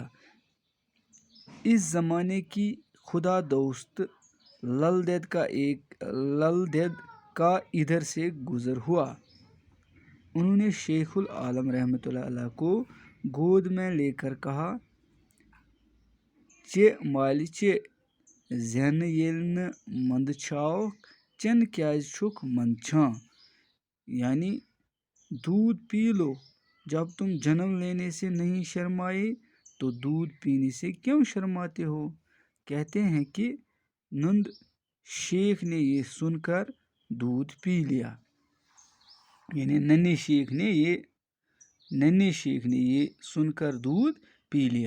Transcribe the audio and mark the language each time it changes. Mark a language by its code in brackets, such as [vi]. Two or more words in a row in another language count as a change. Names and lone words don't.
[ur] اس زمانے کی خدا دوست لل دید کا ادھر سے گزر ہوا۔ انہوں نے شیخ العالم [ar] رحمۃ اللہ علیہ [ur] کو گود میں لے کر کہا: [ks] "چے مالی چے زین ییل نہ مند چھاوک چن کیاز چھک مند چھاں"، [ur] یعنی دودھ پی لو، جب تم جنم لینے سے نہیں شرمائے تو دودھ پینے سے کیوں شرماتے ہو؟ کہتے ہیں کہ نند شیخ نے یہ سن کر دودھ پی لیا، یعنی ننھے شیخ نے یہ سن کر دودھ پی لیا۔